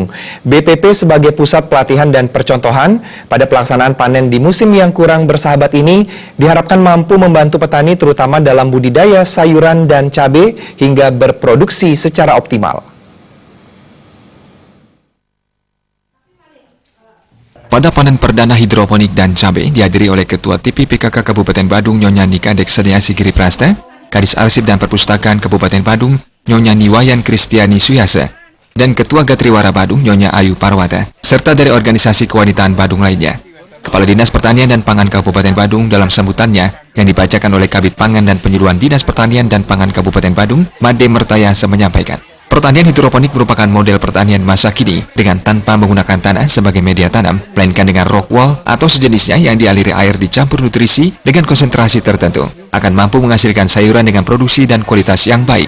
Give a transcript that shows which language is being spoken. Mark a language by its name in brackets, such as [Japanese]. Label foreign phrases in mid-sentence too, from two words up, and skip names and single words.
[Indonesian] BPP sebagai pusat pelatihan dan percontohan pada pelaksanaan panen di musim yang kurang bersahabat ini diharapkan mampu membantu petani terutama dalam budidaya sayuran dan cabai hingga berproduksi secara optimal. Pada panen perdana hidroponik dan cabai dihadiri oleh Ketua TP PKK Kabupaten Badung Nyonya Nika Dekseniasi Giri Prasta, Kadis Arsip dan Perpustakaan Kabupaten Badung Nyonya Niwayan Kristiani Suyasa, dan Ketua Gatriwara Badung Nyonya Ayu Parwata, serta dari organisasi kewanitaan Badung lainnya. Kepala Dinas Pertanian dan Pangan Kabupaten Badung dalam sambutannya yang dibacakan oleh Kabid Pangan dan Penyuluhan Dinas Pertanian dan Pangan Kabupaten Badung, Made Mertayasa menyampaikan, pertanian hidroponik merupakan model pertanian masa kini dengan tanpa menggunakan tanah sebagai media tanam, melainkan dengan [English] rock wall [Indonesian] atau sejenisnya yang dialiri air dicampur nutrisi dengan konsentrasi tertentu, akan mampu menghasilkan sayuran dengan produksi dan kualitas yang baik.